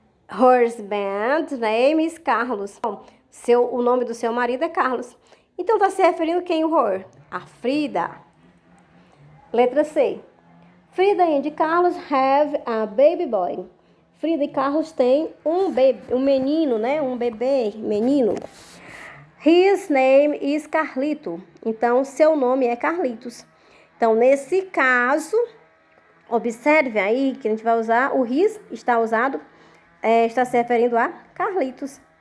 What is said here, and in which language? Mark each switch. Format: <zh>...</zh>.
<en>Her husband's name is Carlos.</en> <pt>O nome do seu marido é Carlos. Então, está se referindo a quem o her? A Frida. Letra C.</pt> <en>Frida and Carlos have a baby boy.</en> <pt>Frida e Carlos têm um menino, né? Um bebê, menino.</pt> <en>His name is Carlito.</en> <pt>Então, seu nome é Carlitos. Então, nesse caso, observe aí que a gente vai usar o his, está se referindo a Carlitos.</pt>